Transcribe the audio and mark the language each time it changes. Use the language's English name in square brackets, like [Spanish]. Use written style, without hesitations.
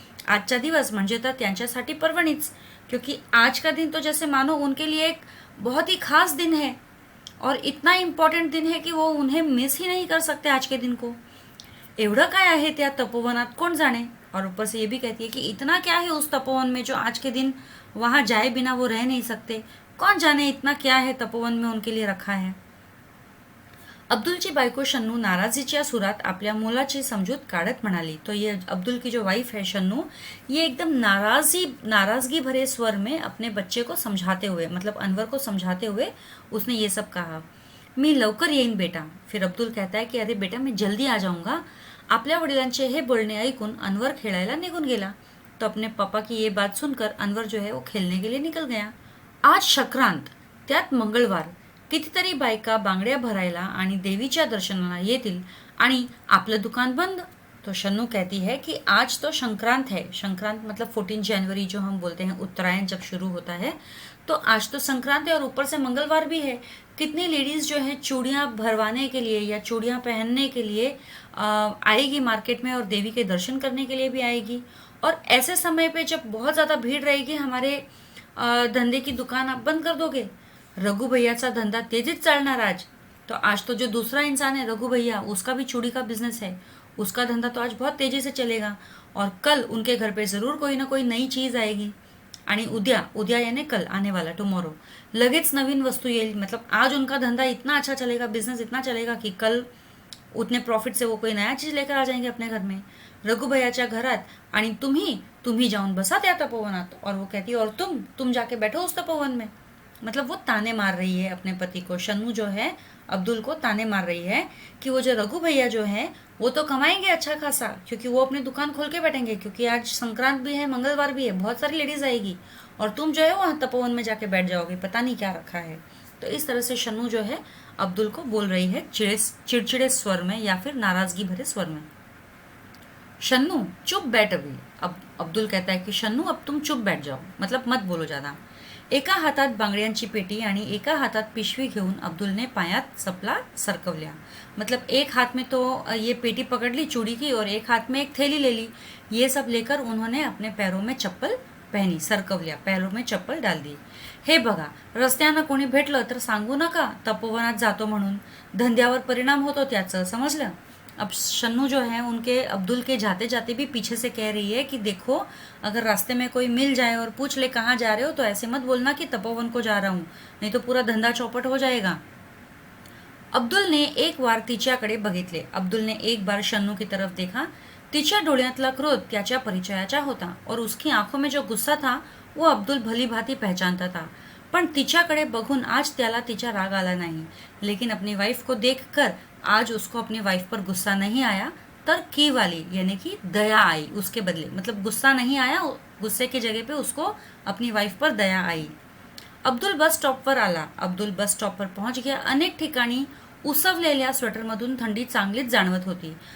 [Marathi] आजचा दिवस म्हणजे तर त्यांच्यासाठी पर्वणीच, [Hindi] क्योंकि आज का दिन तो जैसे मानो उनके लिए एक बहुत ही खास दिन है, और इतना इम्पॉर्टंट दिन है कि वो उन्हें मिस ही नहीं कर सकते आज के दिन को। [Marathi] एवढं काय आहे त्या तपोवनात कोण जाने, [Hindi] और ऊपर से ये भी कहती है कि इतना क्या है उस तपोवन में जो आज के दिन वहाँ जाए बिना वो रह नहीं सकते, कौन जाने इतना क्या है तपोवन में उनके लिए रखा है। [Marathi] अब्दुलची बायको शन्नू नाराजीच्या सुरात आपल्या मुलाची समजूत काढत म्हणाली। [Hindi] तो ये अब्दुल की जो वाइफ है शन्नू, ये एकदम नाराजगी भरे स्वर में अपने बच्चे को समझाते हुए, मतलब अनवर को समझाते हुए उसने ये सब कहा, [Marathi] मी लवकर येईन बेटा। [Hindi] फिर अब्दुल कहता है कि अरे बेटा मैं जल्दी आ जाऊंगा। [Marathi] आपल्या वडिलांचे हे बोलणे ऐकून अनवर खेळायला निघून गेला। [Hindi] तो अपने पापा की ये बात सुनकर अनवर जो है वो खेलने के लिए निकल गया। [Marathi] आज संक्रांत, त्यात मंगळवार, कितीतरी बायका बांगड्या भरायला आणि देवीच्या दर्शनाला येतील आणि आपलं दुकान बंद। [Hindi] तो शन्नू कहती है कि आज तो संक्रांत है। संक्रांत मतलब 14 जनवरी जो हम बोलते हैं, उत्तरायण जब शुरू होता है, तो आज तो संक्रांत है और ऊपर से मंगलवार भी है। कितनी लेडीज़ जो है चूड़ियाँ भरवाने के लिए या चूड़ियाँ पहनने के लिए आएगी मार्केट में, और देवी के दर्शन करने के लिए भी आएगी। और ऐसे समय पे जब बहुत ज़्यादा भीड़ रहेगी हमारे धंधे की दुकान आप बंद कर दोगे। [Marathi] रघु भैयाचा धंदा तेजीत चालणार [Hindi] आज तो जो दूसरा इंसान है रघु भैया, उसका भी चूड़ी का बिझनेस है, उसका धंदा तो आज बहुत तेजी से चलेगा और कल उनके घर पे ज़रूर कोई ना कोई नई चीज़ आएगी [Marathi] आणि उद्या उद्या [Hindi] यानी कल आने वाला टुमारो [Marathi] लगेच नवीन वस्तू येईल। [Hindi] मतलब आज उनका धंधा इतना अच्छा चलेगा, बिजनेस इतना चलेगा कि कल उतने प्रॉफिट से वो कोई नया चीज़ लेकर आ जाएंगे अपने घर में, [Marathi] रघु भैयाच्या घरात। आणि तुम्ही जाऊन बसा त्या तपोवनात। [Hindi] और वो कहती है और तुम जाके बैठो उस तपोवन में। मतलब वो ताने मार रही है अपने पति को, शन्नू जो है अब्दुल को ताने मार रही है कि वो जो रघु भैया जो है वो तो कमाएंगे अच्छा खासा, क्योंकि वो अपनी दुकान खोल के बैठेंगे, क्योंकि आज संक्रांत भी है, मंगलवार भी है, बहुत सारी लेडीज आएगी, और तुम जो है वहाँ तपोवन में जाके बैठ जाओगे, पता नहीं क्या रखा है। तो इस तरह से शन्नू जो है अब्दुल को बोल रही है चिड़चिड़े स्वर में या फिर नाराजगी भरे स्वर में। शन्नू चुप बैठ अभी। अब अब्दुल कहता है कि शन्नू अब तुम चुप बैठ जाओ, मतलब मत बोलो ज़्यादा। [Marathi] एका हातात बांगड्यांची पेटी आणि एका हातात पिशवी घेऊन अब्दुलने पायात चपला सरकवल्या। [Hindi] मतलब एक हाथ में तो ये पेटी पकड़ ली चूड़ी की और एक हाथ में एक थैली ले ली। ये सब लेकर उन्होंने अपने पैरों में चप्पल पहनी, सरकवल्या, पैरों में चप्पल डाल दी। [Marathi] हे बघा, रस्त्यानं कोणी भेटलं तर सांगू नका तपोवनात जातो म्हणून, धंद्यावर परिणाम होतो त्याचं, समझलं। [Hindi] अब शन्नू जो है उनके अब्दुल के जाते जाते भी पीछे से कह रही है कि देखो अगर रास्ते में कोई मिल जाए और पूछ ले कहाँ जा रहे हो तो ऐसे मत बोलना कि तपोवन को जा रहा हूँ, नहीं तो पूरा धंदा चौपट हो जाएगा। [Marathi] अब्दुलने एक बार तिच्याकडे बघितले। [Hindi] अब्दुलने एक बार शन्नू की तरफ देखा। [Marathi] तिच्या डोळ्यातला क्रोध त्याच्या परिचयाचा होता [Hindi] और उसकी आंखों में जो गुस्सा था वो अब्दुल भली भांति पहचानता था। [Marathi] पण तिच्याकडे बघून आज त्याला तिचा राग आला [Hindi] नहीं, लेकिन अपनी वाइफ को देखकर आज उसको अपनी वाइफ पर गुस्सा नहीं आया, तर की वाली यानी कि दया आई उसके बदले। मतलब गुस्सा नहीं आया, गुस्से की जगह पे उसको अपनी वाइफ पर दया आई। [Marathi] अब्दुल बस स्टॉप पर आला। [Hindi] अब्दुल बस स्टॉप पर पहुंच गया। [Marathi] अनेक ठिकाणी उसवलेल्या स्वेटरमधून ठंडी चांगलीच जाणवत होती।